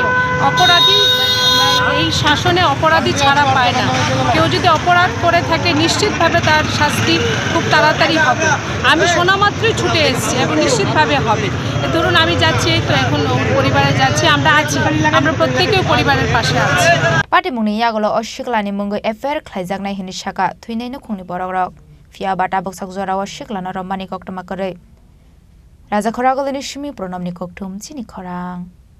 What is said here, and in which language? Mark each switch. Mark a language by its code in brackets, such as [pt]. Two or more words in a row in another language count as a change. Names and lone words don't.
[bn] অপরাধী এই শাসনে অপরাধী ছাড়া পায় না, কেউ যদি অপরাধ করে থাকে নিশ্চিতভাবে তার শাস্তি খুব তাড়াতাড়ি হবে। আমি শোনা মাত্রই ছুটে এসেছি এবং নিশ্চিতভাবে হবে। ধরুন আমি যাচ্ছি, এই তো এখন পরিবারে যাচ্ছি, আমরা আছি, আমরা প্রত্যেকেও পরিবারের পাশে আছি। [trp] पार्टी मुंगनी यागलो अशिक्लानि मुंगै एफआईआर खलायजाकनाय हिनि शाखा थुइनायनो खुंनि बरगरक फिया बाटा बक्साक जराव अशिक्लाना रम्मानि कक्टमा करे राजा खरागलनि सिमी प्रनमनि कक्टुम चिनि खरां।